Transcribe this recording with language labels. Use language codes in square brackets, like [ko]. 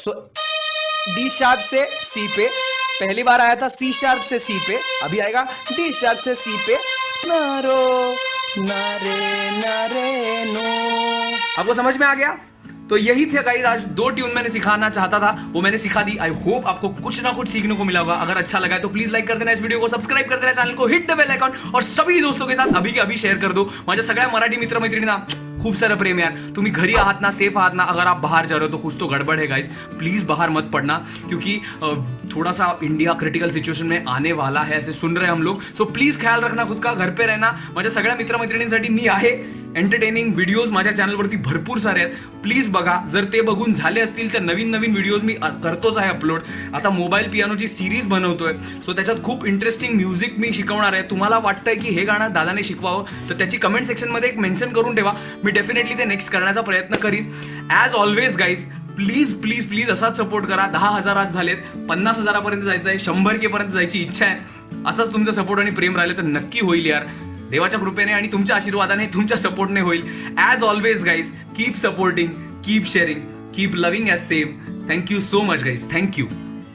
[hi] सो D sharp से C पे, पहली बार आया था C शार्प से C पे, अभी आएगा डी शार्प से C पे नारो नारे नारे नो। आपको समझ में आ गया? तो यही थे गाइस, आज 2 ट्यून मैंने सिखाना चाहता था, वो मैंने सिखा दी। आई होप आपको कुछ ना कुछ सीखने को मिला होगा। अगर अच्छा लगा है तो प्लीज लाइक कर देना इस वीडियो को, सब्सक्राइब कर देना चॅनल को, [en] hit the bell icon [hi] और सभी दोस्तों के साथ अभी के अभी शेअर कर दो। [mr] माझ्या सगळ्या मराठी मित्र मैत्रिणींना खूप सारं प्रेम यार। तुम्ही घरी आहात ना, सेफ आहात ना, [hi] अगर आप बाहर जा रहे हो तो कुछ तो गड़बड़ है गाइस, प्लीज बाहर मत पड़ना, क्योंकि थोड़ा सा इंडिया क्रिटिकल सिच्युएशन में आने वाला है, ऐसे सुन रहे हैं हम लोग। सो प्लीज ख्याल रखना खुद का, घर पे रहना। [mr] माझ्या सगळ्या मित्र मैत्रिणींसाठी मी आहे, एंटरटेनिंग व्हिडिओज माझ्या चॅनलवरती भरपूर सारे आहेत, प्लीज बघा। जर ते बघून झाले असतील तर नवीन नवीन व्हिडिओज मी करतोच आहे अपलोड। आता मोबाईल पियानोची सिरीज बनवतोय, सो त्याच्यात खूप इंटरेस्टिंग म्युझिक मी शिकवणार आहे। तुम्हाला वाटतंय की हे गाणं दादाने शिकवावं तर त्याची कमेंट सेक्शनमध्ये एक मेन्शन करून ठेवा, मी डेफिनेटली ते नेक्स्ट करण्याचा प्रयत्न करीन। [en] as always guys, please please please [mr] असाच सपोर्ट करा। 10,000 आज झालेत, 50,000 पर्यंत जायचं आहे, 100K पर्यंत जायची इच्छा आहे। असाच तुमचा सपोर्ट आणि प्रेम राहिले तर नक्की होईल यार, देवाच्या कृपेने आणि तुमच्या आशीर्वादाने, तुमच्या सपोर्टने होईल। [en] As always guys, keep supporting, keep sharing, keep loving as same. Thank you so much guys, thank you.